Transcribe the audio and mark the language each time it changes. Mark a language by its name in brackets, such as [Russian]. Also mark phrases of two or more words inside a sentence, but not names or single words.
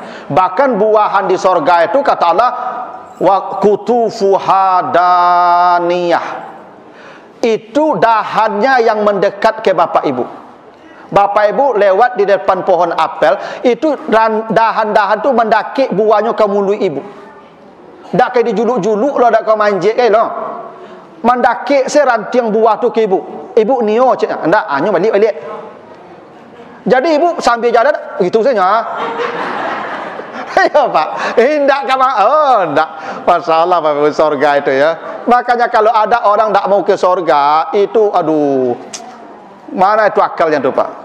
[Indonesian] Bahkan buahan di surga itu kata Allah, [Arabic] وقطوفها دانية. [Indonesian] Itu dahannya yang mendekat ke Bapak Ibu. Bapak Ibu lewat di depan pohon apel, itu dahan-dahan tu mendaki buahnya ke mulut Ibu. [Minangkabau] Tak kayak dijuluk-juluk lo, tak kau manjik lo. [Indonesian] Mendaki seranting buah tu ke Ibu. [Minangkabau] Ibu nio cik, ndak anyo balik. [Indonesian] Jadi Ibu sambil jalan gitu saja. Ya Pak, tidak kamu, tidak. Masalah Pak Ibu surga itu ya. Makanya kalau ada orang tidak mau ke surga itu, aduh, mana itu akalnya tuh Pak?